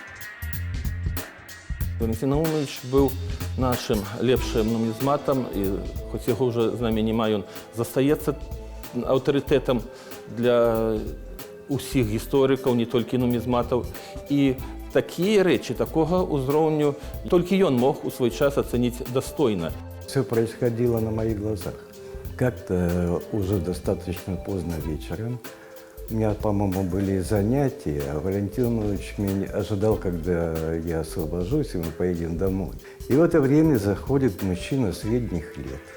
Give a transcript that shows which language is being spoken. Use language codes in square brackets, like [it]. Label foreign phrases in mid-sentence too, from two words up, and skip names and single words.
[be] Валянцін Навумавіч быў нашым лепшым нумізматам, і хоць яго ўжо з намі няма, ён застаецца аўтарытэтам для ўсіх гісторыкаў, не толькі нумізматаў. І такія рэчы, такога ўзроўню толькі ён мог у свой час ацаніць дастойна. [ru] Все происходило на моих глазах. Как-то уже достаточно поздно вечером. У меня, по-моему, были занятия, а Валентин Иванович меня ожидал, когда я освобожусь, и мы поедем домой. И в это время заходит мужчина средних лет.